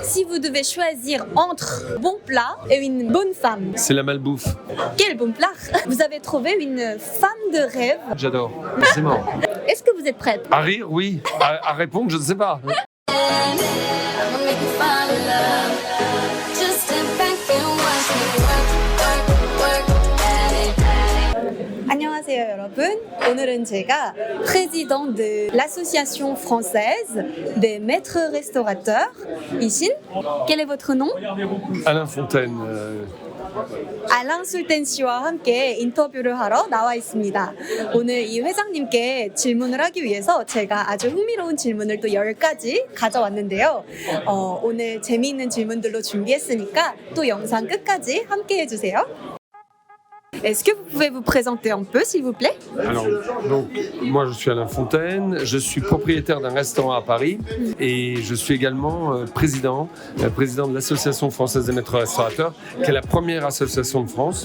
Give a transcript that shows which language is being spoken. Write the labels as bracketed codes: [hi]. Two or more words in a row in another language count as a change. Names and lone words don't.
[fr] Si vous devez choisir entre bon plat et une bonne femme, C'est la malbouffe. quel bon plat? Vous avez trouvé une femme de rêve. J'adore. C'est mort. Est-ce que vous êtes prête? À rire, oui. À répondre, je ne sais pas. [en] I'ma make you fall in love. Just step back and watch me work at it. [ko] 안녕하세요 여러분. 오늘은 제가 [fr] président de l'association française des maîtres restaurateurs [ko] 이신. [fr] Quel est votre nom? Alain Fontaine. [ko] 알랑 술텐 씨와 함께 인터뷰를 하러 나와 있습니다. 오늘 이 회장님께 질문을 하기 위해서 제가 아주 흥미로운 질문을 또 10가지 가져왔는데요. 오늘 재미있는 질문들로 준비했으니까 또 영상 끝까지 함께 해주세요. [fr] Est-ce que vous pouvez vous présenter un peu, s'il vous plaît? Alors, donc, moi, je suis Alain Fontaine. Je suis propriétaire d'un restaurant à Paris et je suis également président de l'Association française des maîtres restaurateurs, qui est la première association de France.